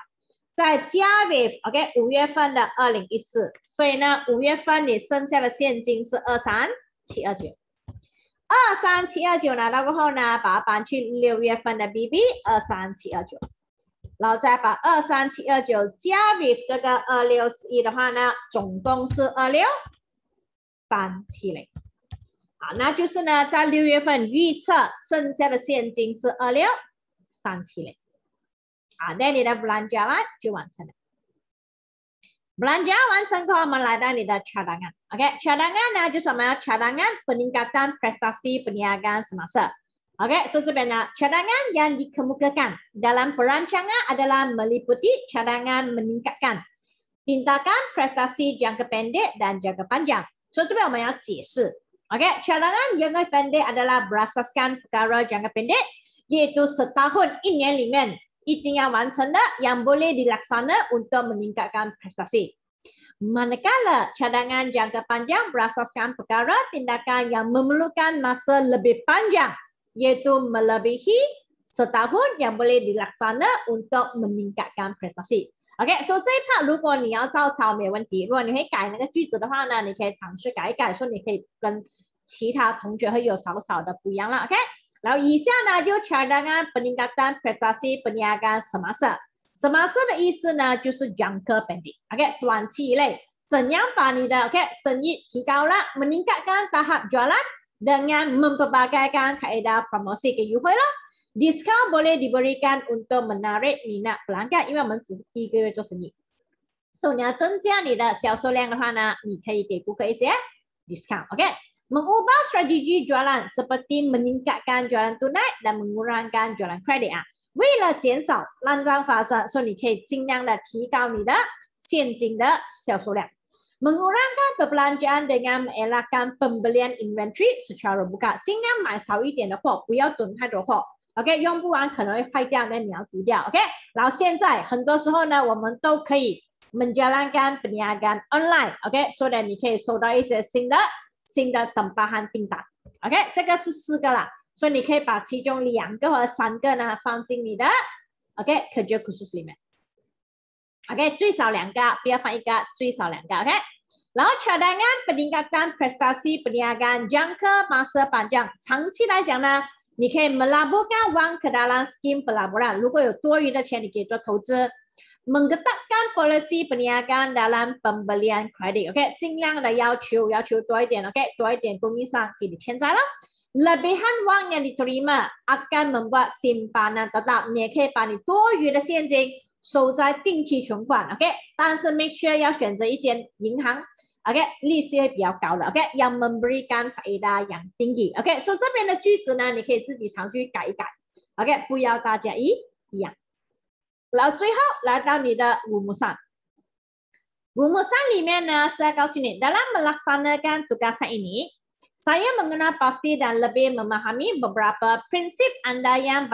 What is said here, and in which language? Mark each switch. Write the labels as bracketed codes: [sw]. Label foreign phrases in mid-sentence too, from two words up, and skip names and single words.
[zh] 再加 [en] with OK [zh] 5月份的2014，所以呢5月份你剩下的现金是23729。23729拿到过后呢，把它搬去6月份的 BB 23729，然后再把23729加 with 这个2641的话呢，总共是26370。好，那就是呢，在6月份预测剩下的现金是26370。好，那你的 belanja 就完成了。belanja 完成后，我们来到你的 [ms] cadangan。OK， cadangan [zh] 呢就是我们要 [ms] cadangan peningkatan prestasi perniagaan semasa。 [en] OK， so [zh] 这边呢 [ms] cadangan yang dikemukakan dalam perancangan adalah meliputi cadangan meningkatkan tindakan prestasi jangka pendek dan jangka panjang。 [zh] 所以这边我们要解释。 [ms] OK， cadangan jangka pendek adalah berasaskan perkara jangka pendek， yaitu setahun 1 [zh] 年里面。一定要完成的 [ms] yang boleh dilaksana untuk meningkatkan prestasi. Manakala cadangan jangka panjang berasaskan perkara tindakan yang memerlukan masa lebih panjang, iaitu melebihi setahun yang boleh dilaksana untuk meningkatkan prestasi. [zh] OK， 所以这一 part 如果你要照抄没有问题，如果你会改那个句子的话呢，你可以尝试改一改，说你可以跟其他同学会有少少的不一样了。OK。然后以下呢就 [ms] cadangan peningkatan prestasi perniagaan semasa。semasa [zh] 的意思呢就是 [ms] jangka pendek，OK， [zh] 短期内怎样把你的 OK 生意提高了 [ms] meningkatkan tahap jualan dengan memperbagaikan kaedah promosi ke [zh] 优惠了 [ms] ，diskon boleh diberikan untuk menarik minat pelanggan， [zh] 因为我们只是第1个月做生意，所以你要增加你的销售量的话呢，你可以给顾客一些 [ms] discount，OK。mengubah strategi jualan seperti meningkatkan jualan tunai dan mengurangkan jualan kredit [zh] 啊，为了减少烂账发生，所以你可以尽量的提高你的现金的销售量。 [ms] mengurangkan perbelanjaan dengan mengelakkan pembelian inventory secara buka， [zh] 尽量买少一点的货，不要囤太多货。OK， 用不完可能会坏掉，那你要丢掉。OK， 然后现在很多时候呢，我们都可以 [ms] menjalankan perniagaan online， [zh] OK， 所以你可以收到一些新的 tempahan订单 ，OK， 这个是4个啦，所以你可以把其中2个或者3个呢放进你的 OK [ms] kerja khusus [zh] 里面 ，OK， 最少2个，不要放1个，最少2个 ，OK。 [ms] 然后 cadangan peningkatan prestasi perniagaan jangka masa panjang， [zh] 长期来讲呢，你可以 [ms] melaburkan wang ke dalam skim pelaburan， [zh] 如果有多余的钱，你可以做 [ms] 投资。mengetatkan polisi perniagaan dalam pembelian kredit， [zh] OK， 尽量的要求多一点 ，OK， 多一点供应商给你欠债了。 [ms] lebihan wang yang diterima akan membuat simpanan tetap， [zh] 你也可以把你多余的现金收在定期存款 ，OK， 但是 [en] make sure [zh] 要选择一间银行 ，OK， 利息会比较高的 ，OK， [ms] yang memberikan faedah yang tinggi， [zh] OK， 所以这边的句子呢，你可以自己常去改一改 ，OK， 不要大家一样。然后最后来到你的 [ms] rumusan [zh] 里面呢是要告诉你 [ms] dalam melaksanakan tugasan ini saya mengenal pasti dan lebih memahami beberapa prinsip andaian